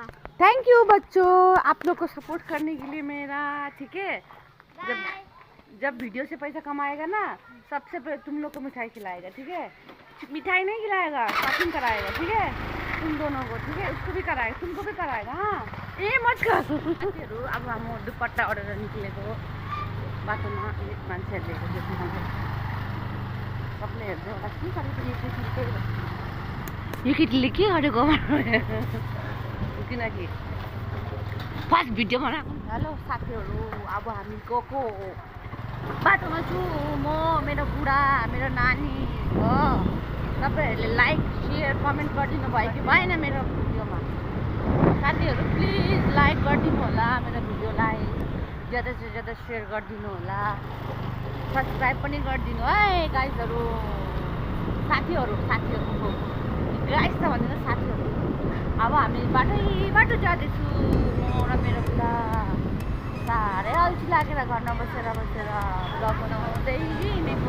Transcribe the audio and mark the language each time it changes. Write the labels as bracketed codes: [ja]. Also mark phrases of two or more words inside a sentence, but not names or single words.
[en] thank you [hi] बच्चों, आप लोग को सपोर्ट करने के लिए मेरा, ठीक है। जब वीडियो से पैसा कमाएगा ना, सबसे पहले तुम लोग को मिठाई खिलाएगा, ठीक है। मिठाई नहीं खिलाएगा, शॉपिंग कराएगा, ठीक है, तुम दोनों को, ठीक है। उसको भी कराएगा, तुमको भी कराएगा। हाँ, ए मत कर। [ne] अब हम दुपट्टा ओढेर निक्लेको बाटोमा एक मान्छेहरूले देख्नु सबले हेर्दै होला के गरेको यो केटीले के गरेको किनकि [en] first video [ne] बनाएको। हेलो साथीहरू, अब हामी गएको बाटोमा छु म, मेरो बुढा, मेरो नानी हो। तपाईँहरूले [en] like share comment [ne] गरिदिनु भयो कि भएन मेरो भिडियोमा? साथीहरू प्लिज लाइक गरिदिनु होला मेरो भिडियोलाई, [hi] ज्यादा से ज्यादा [ne] सेयर गरिदिनु होला, सब्सक्राइब पनि गरिदिनु है गाइजहरू। साथीहरू गाइज त भन्दैन, साथीहरू। अब हामी बाटो जाँदैछु म र मेरो बुढा। साह्रै अल्छी लागेर घरमा बसेर भ्लग बनाउँदै हिँडेको।